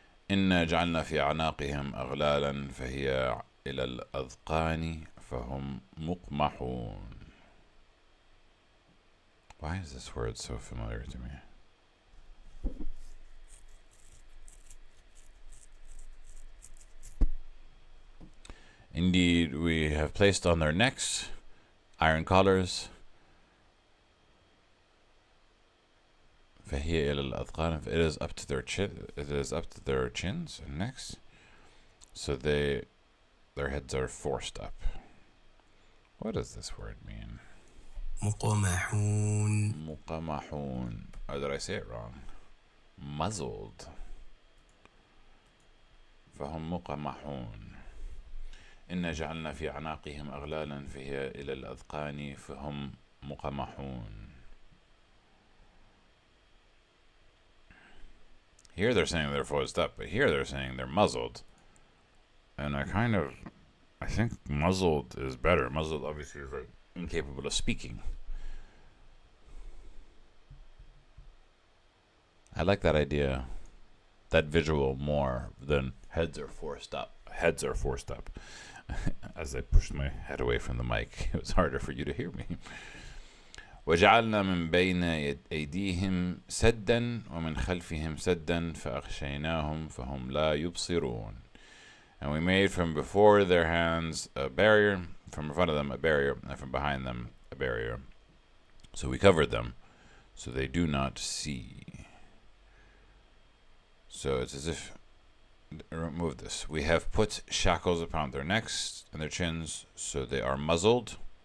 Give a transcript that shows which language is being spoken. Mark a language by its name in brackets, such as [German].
[Arabic] إنا جعلنا في أعناقهم أغلالا فهي إلى الأذقان فهم مقمحون. [English] Why is this word so familiar to me? Indeed, we have placed on their necks iron collars. [Arabic] فهي إلى الأذقان. [English] It is up to their chin. It is up to their chins and necks. So their heads are forced up. What does this word mean? [Arabic] مقمحون. [English] مقمحون. Or did I say it wrong? Muzzled. [Arabic] فهم مقمحون. إنا جعلنا في أعناقهم أغلالا فهي إلى الأذقان فهم مقمحون. [English] Here they're saying they're forced up, but here they're saying they're muzzled. And I think muzzled is better. Muzzled obviously is like incapable of speaking. I like that idea, that visual more than heads are forced up. Heads are forced up. As I pushed my head away from the mic, it was harder for you to hear me. [Arabic] وجعلنا من بين أيديهم سدا ومن خلفهم سدا فأغشيناهم فهم لا يبصرون. [English] And we made from before their hands a barrier, from in front of them a barrier, and from behind them a barrier. So we covered them, so they do not see. So it's as if, remove this. We have put shackles upon their necks and their chins, so they are muzzled.